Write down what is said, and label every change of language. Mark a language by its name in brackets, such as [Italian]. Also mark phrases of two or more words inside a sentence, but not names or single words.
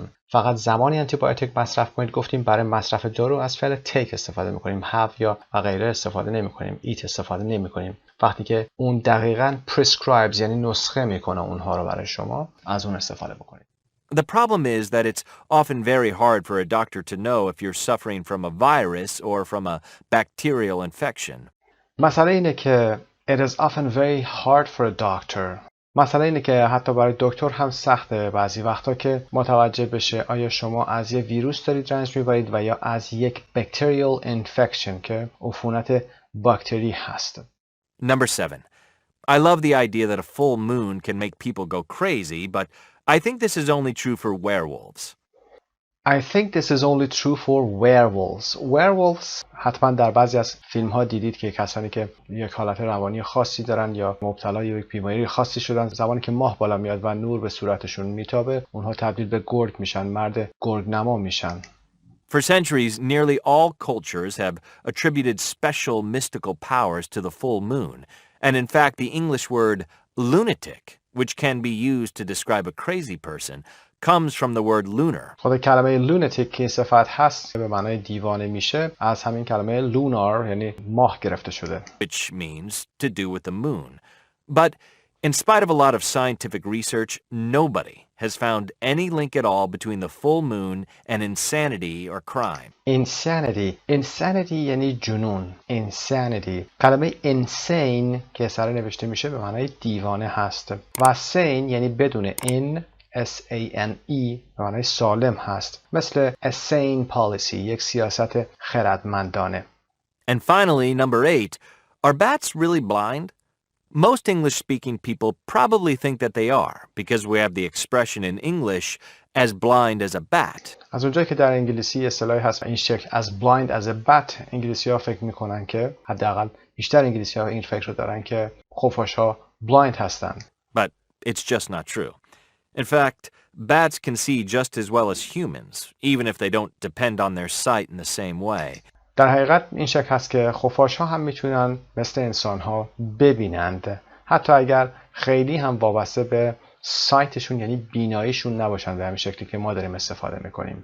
[Persian] فقط زمانی آنتیبیوتیک مصرف کنید. گفتیم برای مصرف دارو از فعل take استفاده میکنیم، have یا غیره استفاده نمیکنیم، eat استفاده نمیکنیم. وقتی که اون دقیقاً prescribes یعنی نسخه میکنه اونها رو برای شما، از اون استفاده بکنید. [English] The problem is that it's often very hard for a doctor to know if you're suffering from a virus or from a bacterial infection. [Persian] مسئله اینه که [English] it is often very hard for a doctor. [Persian] مسئله اینه که حتی برای دکتر هم سخته بعضی وقتا که متوجه بشه آیا شما از یک ویروس دارید رنج میبرید و یا از یک [English] bacterial infection [Persian] که عفونت باکتری هست. [English] Number 7. I love the idea that a full moon can make people go crazy, but I think this is only true for werewolves. I think this is only true for werewolves. [Persian] Werewolves حتما در بعضی از فیلم ها دیدید که کسانی که یک حالت روانی خاصی دارن یا مبتلا یک بیماری خاصی شدن، زمانی که ماه بالا میاد و نور به صورتشون میتابه، اونها تبدیل به گرگ میشن، مرد گرگ نما میشن. [English] For centuries, nearly all cultures have attributed special mystical powers to the full moon. And in fact, the English word lunatic, which can be used to describe a crazy person, comes from the word lunar. [Persian] خود کلمه lunatic که صفت هست به معنای دیوانه میشه، از همین کلمه lunar یعنی ماه گرفته شده. [English] Which means to do with the moon. But In spite of a lot of scientific research, nobody has found any link at all between the full moon and insanity or crime. [Persian] Insanity یعنی جنون. Insanity. کلمه insane که سر نوشته میشه به معنای دیوانه هست و sane یعنی بدون in S-A-N-E به معنای سالم هست. مثل [English] a sane policy [Persian] یک سیاست خردمندانه. [English] And finally, number 8, are bats really blind? Most English-speaking people probably think that they are, because we have the expression in English as blind as a bat. [Persian] از اونجایی که در انگلیسی اصطلاحی هست این شکل [English] as blind as a bat، [Persian] انگلیسی‌ها فکر میکنن که حداقل بیشتر انگلیسی‌ها این فکر رو دارن که خفاش‌ها blind هستن. [English] But it's just not true. In fact, bats can see just as well as humans, even if they don't depend on their sight in the same way. [Persian] در حقیقت این شکل هست که خفاش‌ها هم میتونن مثل انسان‌ها ببینند، حتی اگر خیلی هم وابسته به سایتشون یعنی بیناییشون نباشن به همین شکلی که ما داریم استفاده میکنیم.